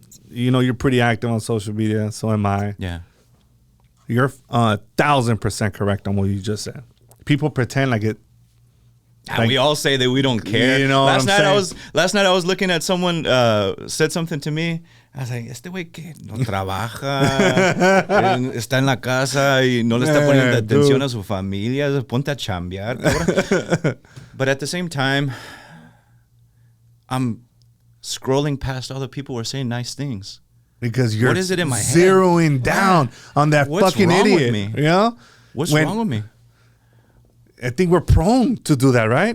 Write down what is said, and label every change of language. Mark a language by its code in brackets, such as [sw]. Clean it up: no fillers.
[en] You know, you're pretty active on social media, so am I. Yeah. You're 1,000% correct on what you just said. People pretend like it. Like, we all say that we don't care. You know, last night I was looking at someone said something to me. I was like, [es] este güey que no trabaja, está en la casa y no le está poniendo atención a su familia, ponte a chambear, cabrón. [en] But at the same time, I'm scrolling past all the people who are saying nice things. Because you're what is it in my zeroing down on that fucking idiot. With me? You know? What's wrong with me? I think we're prone to do that, right?